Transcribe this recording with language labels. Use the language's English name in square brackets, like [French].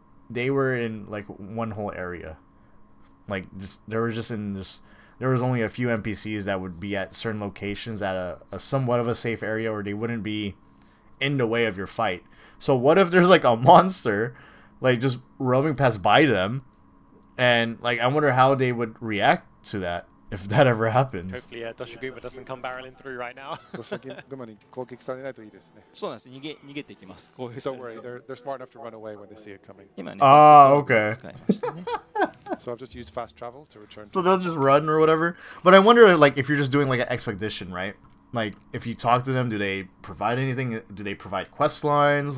[English] they were in like one whole area. Like there was only a few NPCs that would be at certain locations at a somewhat of a safe area, or they wouldn't be in the way of your fight. So what if there's like a monster like just roaming past by them, and like I wonder how they would react to that if that ever happens. Hopefully, Doshiguma doesn't come barreling through right now. [Japanese] ドシャグマに攻撃されないといいですね。そうなんです。逃げていきます。こういう [English] Don't worry, they're smart enough to run away when they see it coming. [Japanese] 今ね。 [English] Okay. [Japanese] 使いましたね。 [English] So I've just used fast travel to return. So they'll just run or whatever. But I wonder, like, if you're just doing like an expedition, right? Like, if you talk to them, do they provide anything? Do they provide quest lines?